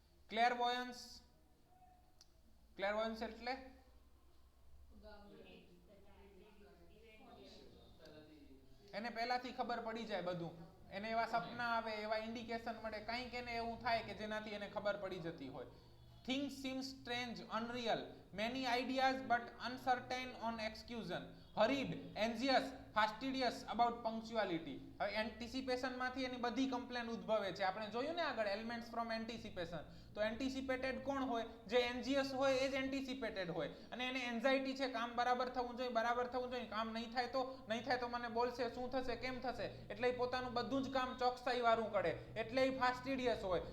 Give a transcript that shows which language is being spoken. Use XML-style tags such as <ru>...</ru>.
<gu>ક્લેરવોયન્સ, ક્લેરવોયન્સ એટલે એને પહેલાથી ખબર પડી જાય બધું, એને એવા સપના આવે, એવા ઇન્ડિકેશન મળે, કંઈક એને એવું થાય કે જેનાથી એને ખબર પડી જતી હોય.</gu> <en>Things seem strange, unreal, many ideas but uncertain on execution, hurried, anxious, fastidious about punctuality.</en> <gu>હવે એન્ટિસિપેશનમાંથી એની બધી કમ્પ્લેન ઉદ્ભવે છે. આપણે જોયું ને આગળ</gu> <en>Elements from anticipation.</en> <gu>તો એન્ટિસિપેટેડ કોણ હોય? જે એન્જિયસ હોય એ જ એન્ટિસિપેટેડ હોય. અને એને એન્ઝાઇટી છે, કામ બરાબર થવું જોઈએ, બરાબર થવું જોઈએ, કામ નહીં થાય તો મને બોલશે, શું થશે, કેમ થશે, એટલે એ પોતાનું બધું જ કામ ચોકસાઈ વાળું કરે, એટલે એ ફાસ્ટિડિયસ હોય.</gu>